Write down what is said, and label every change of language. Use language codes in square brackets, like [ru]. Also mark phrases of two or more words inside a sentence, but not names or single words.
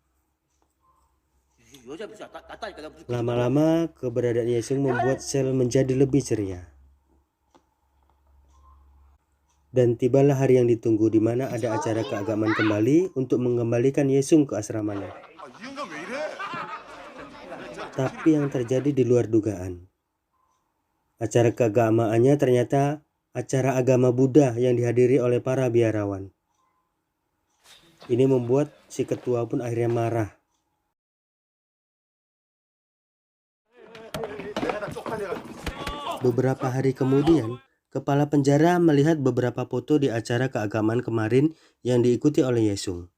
[id] Lama-lama keberadaan Yesung membuat sel menjadi lebih ceria. Dan tibalah hari yang ditunggu di mana ada acara keagamaan kembali untuk mengembalikan Yesung ke asramanya. [ko] 아, 이 인간 왜 이래? [id] Tapi yang terjadi di luar dugaan. Acara keagamaannya ternyata acara agama Buddha yang dihadiri oleh para biarawan. Ini membuat si ketua pun akhirnya marah. Beberapa hari kemudian, kepala penjara melihat beberapa foto di acara keagamaan kemarin yang diikuti oleh Yesung.